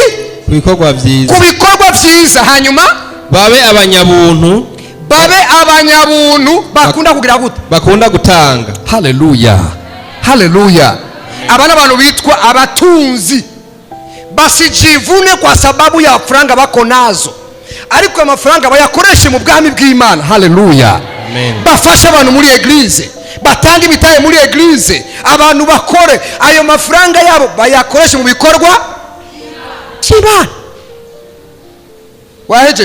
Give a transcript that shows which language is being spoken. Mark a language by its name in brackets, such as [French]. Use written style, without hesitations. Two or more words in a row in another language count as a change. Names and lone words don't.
[Rundi] Ku bikorwa byiza. Ku bikorwa byiza. Hanyuma babe abanyabuntu. Babe abanyabuntu bakunda kugira gute? Bakunda gutanga. Haleluya, haleluya. Abana abantu bitwa abatunzi, basijivune [Swahili] kwa sababu ya [Rundi] franga bako nazo, ariko amafaranga bayakoreshe mu bwami bw'Imana. Haleluya. Bafashe abantu muri eglise, batanga ibitaye muri eglise, abantu bakore ayo mafaranga yabo bayakoreshe mu bikorwa cy'Imana. Wahejeje?